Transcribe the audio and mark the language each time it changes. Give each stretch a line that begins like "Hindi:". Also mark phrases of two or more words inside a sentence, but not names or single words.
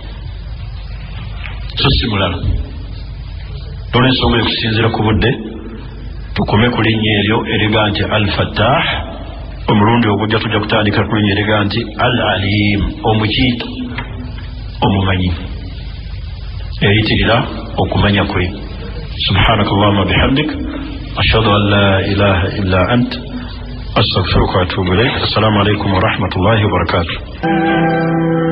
Ganda: so simulala olw'ensonga ekusinziira ku budde tukome ku linnya eryo eriga nti Al-Fattah omulundi ogujja tujja kutandika ku linnya eriga nti Al-Alim omuki omumanyi eyitirira okumanya kwe
Arabic: سبحانك اللهم وبحمدك أشهد أن لا إله إلا أنت أستغفرك وأتوب إليك السلام عليكم ورحمة الله وبركاته